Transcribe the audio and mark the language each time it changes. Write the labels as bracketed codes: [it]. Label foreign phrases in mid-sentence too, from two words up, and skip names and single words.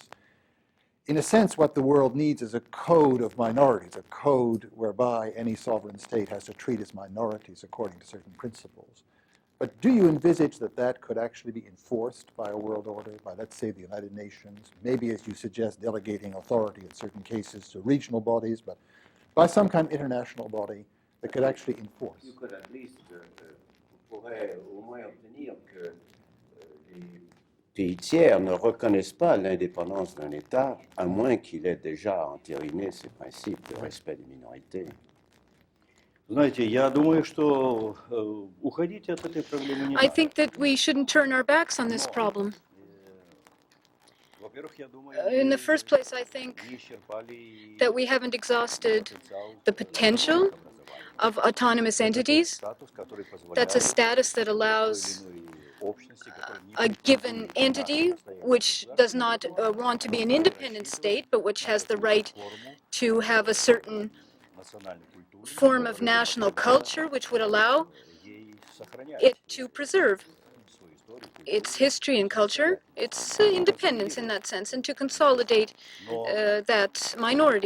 [en] In a sense, what the world needs is a code of minorities, a code whereby any sovereign state has to treat its minorities according to certain principles. But do you envisage that that could actually be enforced by a world order, by, let's say, the United Nations, maybe, as you suggest, delegating authority in certain cases to regional bodies, but by some kind of international body that could actually enforce? You could at least, [fr] pourrait au moins obtenir que les pays tiers ne reconnaissent pas l'indépendance d'un État, à moins qu'il ait déjà entériné ses principes de respect des minorités. [ru] Знаете, я думаю, что уходить от этой проблемы не надо. [en] I think that we shouldn't turn our backs on this problem. In the first place, I think that we haven't exhausted the potential of autonomous entities. That's a status that allows a given entity, which does not want to be an independent state, but which has the right to have a certain form of national culture, which would allow it to preserve its history and culture, its independence in that sense, and to consolidate that minority.